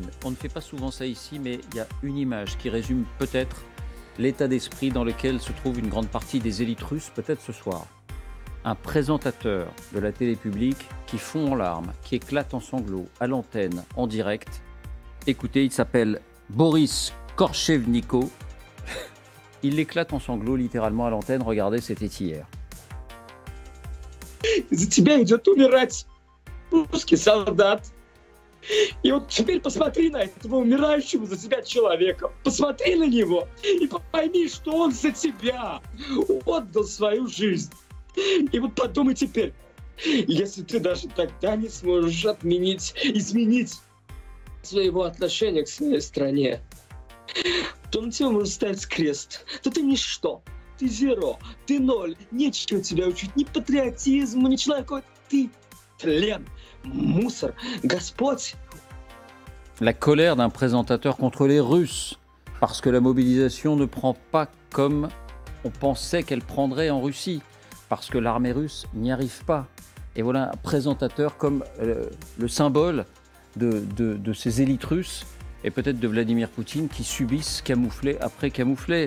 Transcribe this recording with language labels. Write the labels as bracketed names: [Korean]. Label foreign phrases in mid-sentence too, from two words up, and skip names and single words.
[French] On ne fait pas souvent ça ici, mais il y a une image qui résume peut-être l'état d'esprit dans lequel se trouve une grande partie des élites russes, peut-être ce soir. Un présentateur de la télé publique qui fond en larmes, qui éclate en sanglots, à l'antenne, en direct. Écoutez, il s'appelle Boris Korchevnikov. Il éclate en sanglots littéralement à l'antenne. Regardez, c'était hier. [Russian] За тебя идет умирать русский солдат. И вот теперь посмотри на этого умирающего за тебя человека. Посмотри на него и пойми, что он за тебя отдал свою жизнь. И вот подумай теперь, если ты даже тогда не сможешь изменить своего отношения к своей стране, то на тебя может ставить крест. То ты ничто, ты зеро, ты ноль, нечего тебя учить, ни патриотизму, ни человеку. Ты тлен, мусор. Господь. [French] La colère d'un présentateur contre les Russes, parce que la mobilisation ne prend pas comme on pensait qu'elle prendrait en Russie, parce que l'armée russe n'y arrive pas. Et voilà un présentateur comme le symbole de ces élites russes, et peut-être de Vladimir Poutine, qui subissent camouflet après camouflet.